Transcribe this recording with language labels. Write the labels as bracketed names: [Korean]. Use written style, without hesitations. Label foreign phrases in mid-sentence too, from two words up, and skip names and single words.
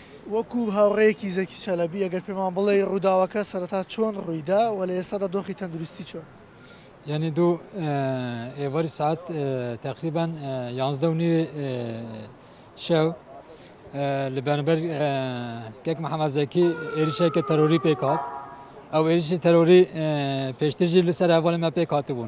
[Central Kurdish] وەکو هاوڕێیەکی زەکی چەلەبی ئەگەر پێمان بڵێ ڕووداوەکە سەرەتا چۆن ڕوویدا و لە ئێستادا دۆخی تەندروستی چۆن؟ [Kurdish] Yani du evari [Turkish] saat takriben [Kurdish] 11 şev li beraber kek Muhammed Zeki erişeke terörî pêk hat. Ew êrişî terörî pêştir jî li ser hevalê me pêk hatibûn.